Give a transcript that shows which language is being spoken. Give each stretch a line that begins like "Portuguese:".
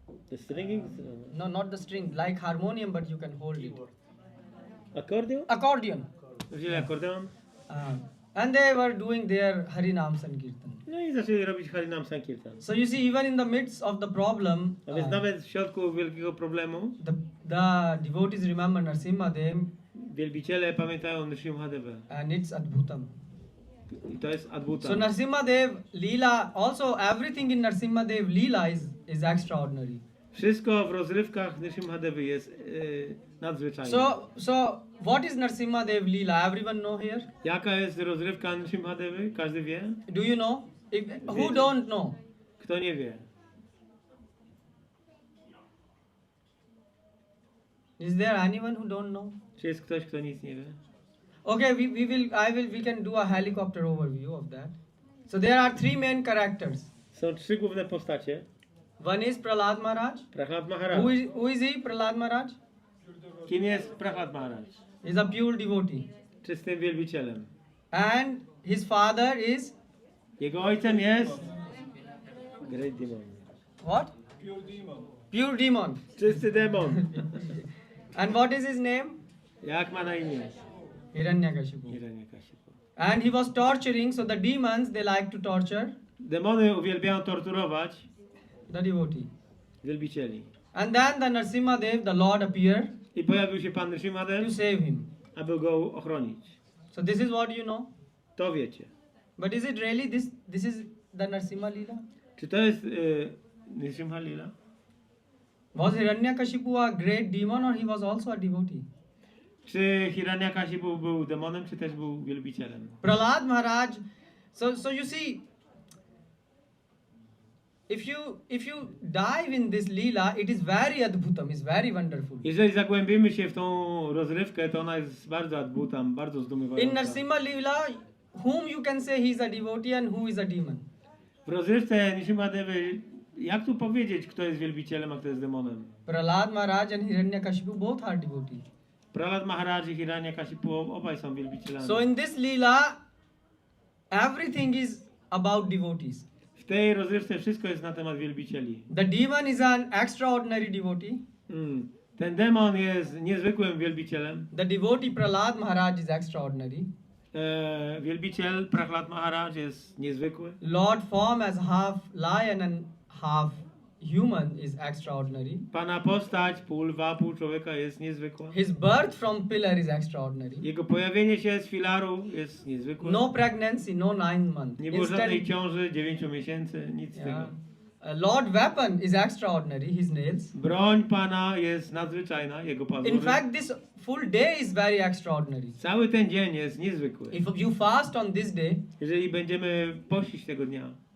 English: The stringing? No, not the string. Like harmonium, but you can hold it.
Polish: Akordeon?
English: Accordion.
Polish: Wzięli akordeon.
English: And they were doing their Harinam Sankirtan.
Polish: No i zaczęli robić Harinam Sankirtan.
English: So you see, even in the midst of the problem,
Polish: A więc nawet w środku wielkiego problemu
English: the devotees remember Narasimhadev,
Polish: wielbiciele pamiętają Nrisimhadevę.
English: and it's Adbutam.
Polish: I to jest Adbuta.
English: So Narasimhadev Leela, also everything in Narasimhadev Leela is extraordinary.
Polish: Wszystko w rozrywkach Nrisimhadevy jest nadzwyczajne.
English: So what is Narasimhadev Leela? Everyone know here?
Polish: Jaka jest rozrywka Nrisimhadevy? Każdy wie?
English: Do you know? Who don't know?
Polish: Kto nie wie?
English: Is there anyone who don't know?
Polish: Czy jest ktoś, kto nic nie wie?
English: Okay, we can do a helicopter overview of that. So there are three main characters.
Polish: Są trzy główne postacie.
English: One is Prahlad Maharaj.
Polish: Prahlad Maharaj.
English: Who is he? Prahlad Maharaj
Polish: Kim jest Prahlad Maharaj?
English: is a pure devotee.
Polish: Czystym wielbicielem.
English: And his father is
Polish: Jego ojcem jest
English: Great Demon. what? Pure demon.
Polish: Czysty demon.
English: And what is his name?
Polish: Jak ma na imię?
English: Hiranyakashipu.
Polish: Hiranyakashipu.
English: And he was torturing, so the demons, they like to torture
Polish: Demony uwielbiają torturować
English: the devotee.
Polish: wielbicieli.
English: And then the Narasimhadev, the Lord appeared
Polish: I pojawił się Pan
English: to
Polish: Nrisimhadev,
English: save him.
Polish: aby go ochronić.
English: So this is what you know.
Polish: To wiecie.
English: But is it really this is the Narasimha Leela?
Polish: Czy to jest Nrisimha Lila?
English: Was Hiranyakashipu a great demon or he was also a devotee?
Polish: Czy Hiranyakashipu był demonem, czy też był wielbicielem?
English: Prahlad Maharaj, so you see, if you dive in this Leela, it is very adbhutam, it's very wonderful.
Polish: Jeżeli zagłębimy się w tą rozrywkę, to ona jest bardzo adbutam, bardzo
English: In
Polish: zdumiewająca.
English: Narasimha Leela, whom you can say he is a devotee and who is a demon?
Polish: W rozrywce Nrisimhadevy, jak tu powiedzieć, kto jest wielbicielem, a kto jest demonem?
English: Prahlad Maharaj and Hiranyakashipu both are devotees.
Polish: Prahlad Maharaj i Hiranyakashipu obaj są wielbicielami.
English: So in this Leela, everything is about devotees.
Polish: W tej rozrywce wszystko jest na temat wielbicieli.
English: The demon is an extraordinary devotee.
Polish: Ten demon jest niezwykłym wielbicielem.
English: The devotee Prahlad Maharaj is extraordinary.
Polish: Wielbiciel Prahlad Maharaj jest niezwykły.
English: Lord form as half lion and half human is extraordinary.
Polish: Pana postać, pół lwa, pół człowieka jest niezwykła.
English: His birth from pillar is extraordinary.
Polish: Jego pojawienie się z filaru jest niezwykłe.
English: No pregnancy, no 9 months.
Polish: Nie było żadnej ciąży, 9 miesięcy, nic z tego.
English: Lord weapon is extraordinary, his nails.
Polish: Broń Pana jest nadzwyczajna, jego pazury.
English: In fact, this full day is very extraordinary.
Polish: Cały ten dzień jest niezwykły.
English: If you fast on this day,
Polish: Jeżeli będziemy pościć tego dnia,